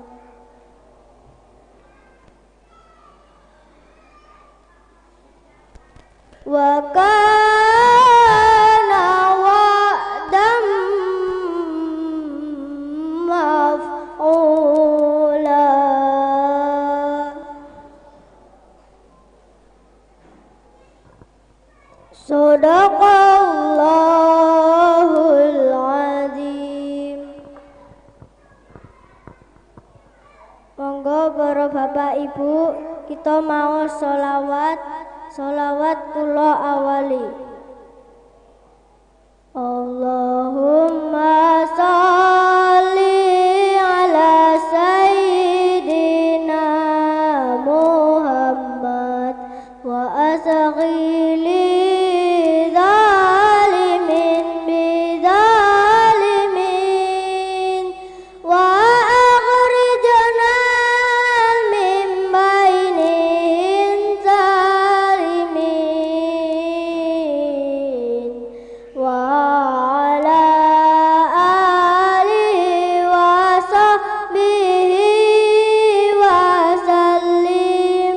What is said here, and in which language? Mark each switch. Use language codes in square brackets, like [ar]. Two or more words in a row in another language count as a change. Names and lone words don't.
[ar] وكان وعدا مفعولا صدق الله العظيم. [jv] Monggo para bapak ibu kita mau sholawat kula awali. [ar] اللهم صل على سيدنا محمد واشغل ظالمين بظالمين وأخرجنا من بينهم ظالمين وعلى آله وصحبه وسلم.